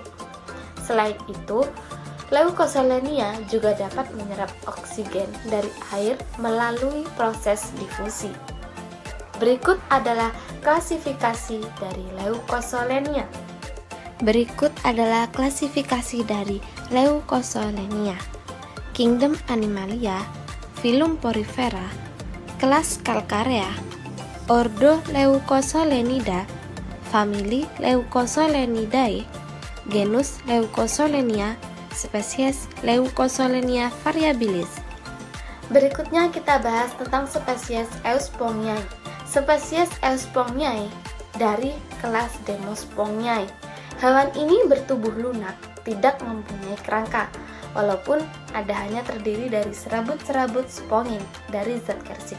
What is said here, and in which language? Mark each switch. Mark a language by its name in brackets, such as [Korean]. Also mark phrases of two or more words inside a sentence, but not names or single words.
[Indonesian] Selain itu, Leucosolenia juga dapat menyerap oksigen dari air melalui proses difusi. Berikut adalah klasifikasi dari Leucosolenia. Berikut adalah klasifikasi dari Leucosolenia. Kingdom Animalia, Phylum Porifera, kelas Calcarea, Ordo Leucosolenida, famili Leucosolenidae, genus Leucosolenia, spesies Leucosolenia variabilis. Berikutnya kita bahas tentang spesies Eusponghiae. Spesies Eusponghiae dari kelas Demosponghiae. Hewan ini bertubuh lunak, tidak mempunyai kerangka, walaupun hanya terdiri dari serabut-serabut spongin dari zat kersik.